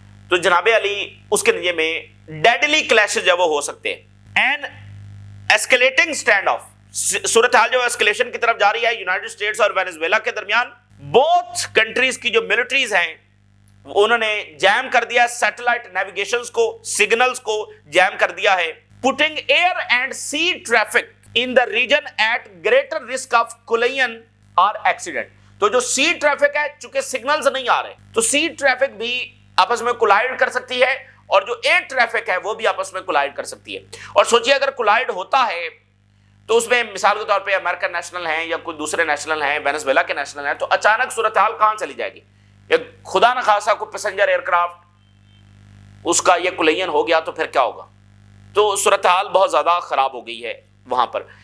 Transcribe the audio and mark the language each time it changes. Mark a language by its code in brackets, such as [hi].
[ur] تو جناب علی اس کے نتیجے میں ڈیڈلی کلیشز جو وہ ہو سکتے ہیں. [en] and escalating standoff, [ur] صورتحال جو ایسکیلیشن کی طرف جا رہی ہے یونائٹڈ اسٹیٹس اور وینزویلا کے درمیان. بوتھ کنٹریز کی جو ملٹریز ہیں انہوں نے جیم کر دیا سیٹلائٹ نیویگیشنز کو، سگنلز کو جیم کر دیا ہے. [en] Putting air and sea traffic in the region at greater risk of collision or accident. [ur] تو جو سی ٹریفک ہے، چونکہ سگنلز نہیں آ رہے، تو سی ٹریفک بھی آپس میں کولائڈ کر سکتی ہے، اور جو ایئر ٹریفک ہے وہ بھی آپس میں کولائڈ کر سکتی ہے. اور سوچئے اگر کولائڈ ہوتا ہے تو اس میں مثال کے طور پہ امریکن نیشنل ہیں یا کوئی دوسرے نیشنل ہیں، وینزویلا کے نیشنل ہیں، تو اچانک صورتحال کہاں چلی جائے گی؟ یا خدا نہ خاصا کوئی پیسنجر ایئر کرافٹ اس کا یہ کولائن ہو گیا تو پھر کیا ہوگا؟ تو صورتحال بہت زیادہ خراب ہو گئی ہے وہاں پر.